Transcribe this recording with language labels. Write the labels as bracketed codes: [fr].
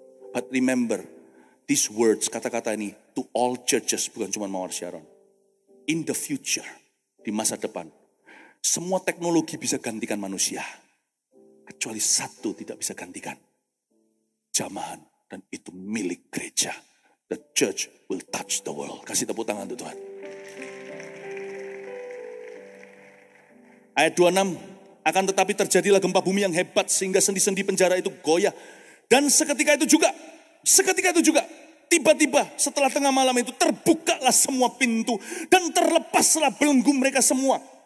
[en] But remember, these words, [id] kata-kata ini, [en] to all churches, [id] bukan cuma Mawar Sharon. [en] In the future, [id] di masa depan, semua teknologi bisa gantikan manusia. Kecuali satu tidak bisa gantikan. Jamahan, dan itu milik gereja. [en] The church will touch the world. [id] Kasih tepuk tangan untuk Tuhan. Ayat 26, akan tetapi terjadilah gempa bumi yang hebat sehingga sendi-sendi penjara itu goyah. Dan seketika itu juga, tiba-tiba setelah tengah malam itu terbukalah semua pintu dan terlepaslah belenggu mereka semua.